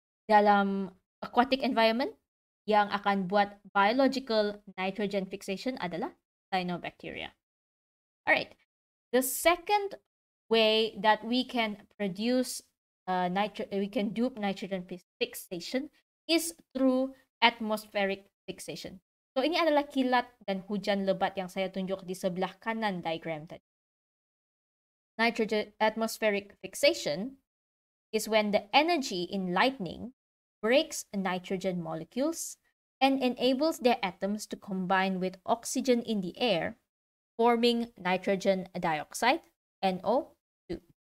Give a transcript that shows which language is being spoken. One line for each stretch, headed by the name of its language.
Malay: Dalam aquatic environment, yang akan buat biological nitrogen fixation adalah cyanobacteria.
English: Alright, the second way that we can produce we can dupe nitrogen fixation is through atmospheric fixation.
Malay: So, ini adalah kilat dan hujan lebat yang saya tunjuk di sebelah kanan diagram tadi.
English: Nitrogen atmospheric fixation is when the energy in lightning breaks nitrogen molecules and enables their atoms to combine with oxygen in the air, forming nitrogen dioxide, NO2.